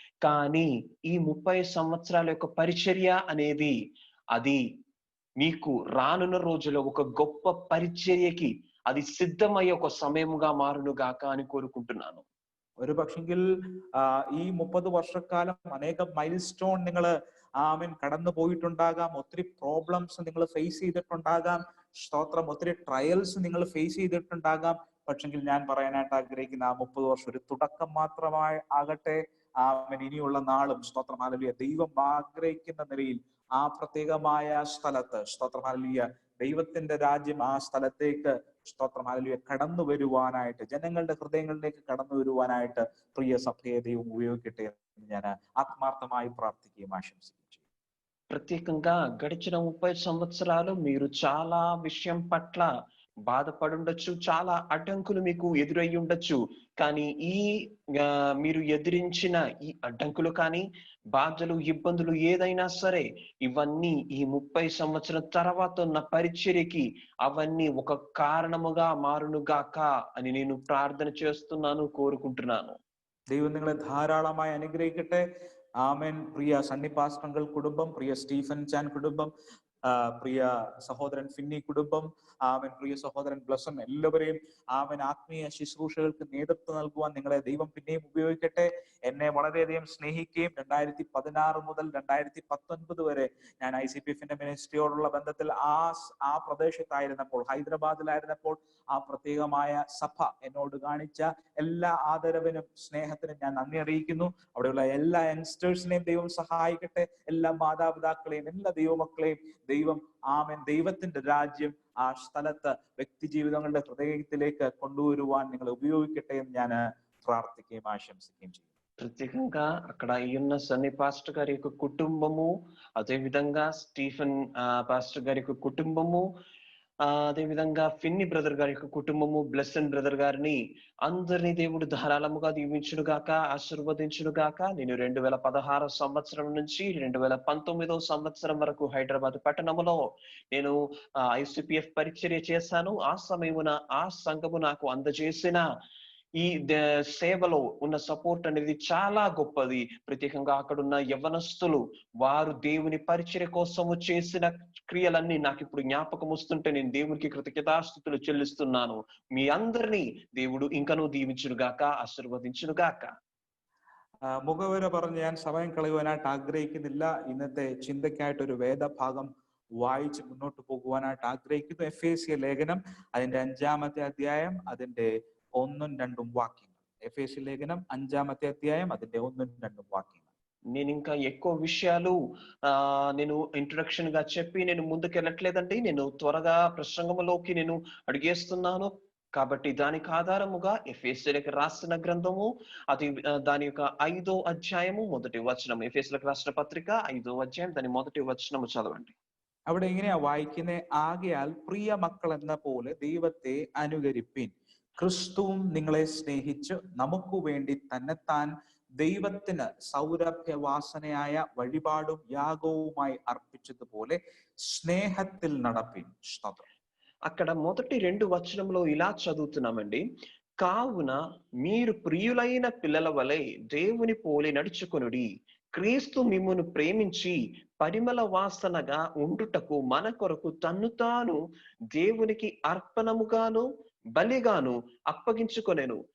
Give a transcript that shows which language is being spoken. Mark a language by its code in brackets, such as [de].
[te] కానీ ఈ 30 సంవత్సరాల యొక్క పరిచర్య అనేది అది మీకు రానున్న రోజుల్లో ఒక గొప్ప పరిచర్యకి అది సిద్ధమయ్యే ఒక సమయముగా మారును గాక అని కోరుకుంటున్నాను. [ml] ഒരു പക്ഷെങ്കിൽ ഈ 30 വർഷക്കാലം അനേകം മൈൽ സ്റ്റോൺ നിങ്ങൾ ആമേൻ കടന്നു പോയിട്ടുണ്ടാകാം. ഒത്തിരി പ്രോബ്ലംസ് നിങ്ങൾ ഫേസ് ചെയ്തിട്ടുണ്ടാകാം. സ്തോത്രം, ഒത്തിരി ട്രയൽസ് നിങ്ങൾ ഫേസ് ചെയ്തിട്ടുണ്ടാകാം. പക്ഷെങ്കിൽ ഞാൻ പറയാനായിട്ട് ആഗ്രഹിക്കുന്ന ആ 30 വർഷം ഒരു തുടക്കം മാത്രമായി ആകട്ടെ. ആമേൻ ഇനിയുള്ള നാളും സ്തോത്രം ഹല്ലേലൂയ ദൈവം ആഗ്രഹിക്കുന്ന നിലയിൽ ആ പ്രത്യേകമായ സ്ഥലത്ത് സ്തോത്രം ഹല്ലേലൂയ ദൈവത്തിന്റെ രാജ്യം ആ സ്ഥലത്തേക്ക് സ്തോത്രം ഹല്ലേലൂയ കടന്നു വരുവാനായിട്ട്, ജനങ്ങളുടെ ഹൃദയങ്ങളിലേക്ക് കടന്നു വരുവാനായിട്ട് പ്രിയ സഭയെ ദൈവം ഉപയോഗിക്കട്ടെ എന്ന് ഞാൻ ആത്മാർത്ഥമായി പ്രാർത്ഥിക്കുകയും ആശംസിക്കുകയും ചെയ്യും. [te] ప్రత్యేకంగా గడిచిన 30 సంవత్సరాలు మీరు చాలా విషయం పట్ల బాధపడుండొచ్చు, చాలా అడ్డంకులు మీకు ఎదురయ్యి ఉండొచ్చు. కానీ మీరు ఎదిరించిన ఈ అడ్డంకులు కానీ, బాధలు, ఇబ్బందులు ఏదైనా సరే, ఇవన్నీ ఈ 30 సంవత్సరం తర్వాత ఉన్న పరిచర్యకి అవన్నీ ఒక కారణముగా మారునుగాక అని నేను ప్రార్థన చేస్తున్నాను, కోరుకుంటున్నాను. [ml] ദൈവം നിങ്ങളെ ധാരാളമായി അനുഗ്രഹിക്കട്ടെ. ആമേൻ. പ്രിയ സണ്ണി പാസ്റ്റർ കുടുംബം, പ്രിയ സ്റ്റീഫൻ ചാൻ കുടുംബം, പ്രിയ സഹോദരൻ ഫിന്നി കുടുംബം, ആമൻ പ്രിയ സഹോദരൻ ബ്ലസൻ, എല്ലാവരെയും ആമൻ ആത്മീയ ശുശ്രൂഷകൾക്ക് നേതൃത്വം നൽകുവാൻ നിങ്ങളെ ദൈവം പിന്നെയും ഉപയോഗിക്കട്ടെ. എന്നെ വളരെയധികം സ്നേഹിക്കുകയും 2016 മുതൽ 2019 വരെ ഞാൻ ICPFന്റെ മിനിസ്ട്രിയോടുള്ള ബന്ധത്തിൽ ആ പ്രദേശത്തായിരുന്നപ്പോൾ, ഹൈദരാബാദിലായിരുന്നപ്പോൾ ആ പ്രത്യേകമായ സഭ എന്നോട് കാണിച്ച എല്ലാ ആദരവിനും സ്നേഹത്തിനും ഞാൻ നന്ദി അറിയിക്കുന്നു. അവിടെയുള്ള എല്ലാ യങ്സ്റ്റേഴ്സിനെയും ദൈവം സഹായിക്കട്ടെ. എല്ലാ മാതാപിതാക്കളെയും, എല്ലാ ദൈവമക്കളെയും ദൈവം ആമേൻ ദൈവത്തിന്റെ രാജ്യം ആ സ്ഥലത്ത് വ്യക്തി ജീവിതങ്ങളുടെ ഹൃദയത്തിലേക്ക് കൊണ്ടുവരുവാൻ നിങ്ങളെ ഉപയോഗിക്കട്ടെ എന്ന് ഞാൻ പ്രാർത്ഥിക്കുകയും ആശംസിക്കുകയും ചെയ്യും. [te] ప్రత్యేకంగా అక్కడ ఉన్న సన్నీ పాస్టర్ గారి యొక్క కుటుంబము, అదే విధంగా స్టీఫెన్ పాస్టర్ గారి యొక్క కుటుంబము, అదే విధంగా ఫిన్ని బ్రదర్ గారి యొక్క కుటుంబము, బ్లెస్సన్ బ్రదర్ గారిని అందరినీ దేవుడు ధారాళముగా దీవించును గాక, ఆశీర్వదించును గాక. నేను 2016 సంవత్సరం నుంచి 2019 సంవత్సరం వరకు హైదరాబాద్ పట్టణంలో నేను ICPF పరిచర్య చేశాను. ఆ సమయమున ఆ సంఘము నాకు అందజేసిన ఈ సేవలో ఉన్న సపోర్ట్ అనేది చాలా గొప్పది. ప్రత్యేకంగా అక్కడున్న యవ్వనస్తులు వారు దేవుని పరిచర్య కోసము చేసిన క్రియలన్నీ నాకు ఇప్పుడు జ్ఞాపకం వస్తుంటే నేను దేవునికి కృతజ్ఞతాస్తుతులు చెల్లిస్తున్నాను. మీ అందరినీ దేవుడు ఇంకనూ దీవించునుగాక, ఆశీర్వదించునుగాక. [ml] മുഖവര പറഞ്ഞ് ഞാൻ സമയം കളയുവാനായിട്ട് ആഗ്രഹിക്കുന്നില്ല. ഇന്നത്തെ ചിന്തയ്ക്കായിട്ട് ഒരു വേദഭാഗം വായിച്ച് മുന്നോട്ട് പോകുവാനായിട്ട് ആഗ്രഹിക്കുന്നു. എഫേസ്യ ലേഖനം അതിന്റെ 5-ാമത്തെ അധ്യായം അതിന്റെ 1-2 വാക്യങ്ങൾ. ఎఫెసీ లేఖనం 5-ామത്തെ అధ్యాయం അതിന്റെ 1-2 వాక్యങ്ങൾ. [te] నేను ఇంకా ఎక్కువ విషయాలు నేను ఇంట్రొడక్షన్ గా చెప్పి నేను ముందుకెళ్ళట్లేదండి. నేను త్వరగా ప్రసంగంలోకి నేను అడిగేస్తున్నాను. కాబట్టి దానికి ఆధారముగా ఎఫెసీయులకు రాసిన గ్రంథము అది దాని యొక్క 5వ అధ్యాయము 1వ వచనం. ఎఫెసీయులకు రాసిన పత్రిక 5వ అధ్యాయం దాని 1వ వచనము చదవండి. [ml] അവിടെ എങ്ങനെയാ വായിക്കുന്നത്? ആകയാൽ പ്രിയ മക്കൾ എന്ന പോലെ ദൈവത്തെ അനുകരിപ്പിൻ. ക്രിസ്തുവും നിങ്ങളെ സ്നേഹിച്ച് നമുക്ക് വേണ്ടി തന്നെത്താൻ ദൈവത്തിന് സൗരഭ്യവാസനയായ വഴിപാടും യാഗവുമായി അർപ്പിച്ചതുപോലെ സ്നേഹത്തിൽ നടപ്പിൻ. [te] అక్కడ మొదటి 2 వచనంలో ఇలా చదువుతున్నామండి. కావున మీరు ప్రియులైన పిల్లల వలె దేవుని పోలి నడుచుకొనుడి. క్రీస్తు మిమ్మును ప్రేమించి పరిమళ వాసనగా ఉండుటకు మన కొరకు తన్ను తాను దేవునికి అర్పణముగాను బలిగాను అప్పగించుకొనెను.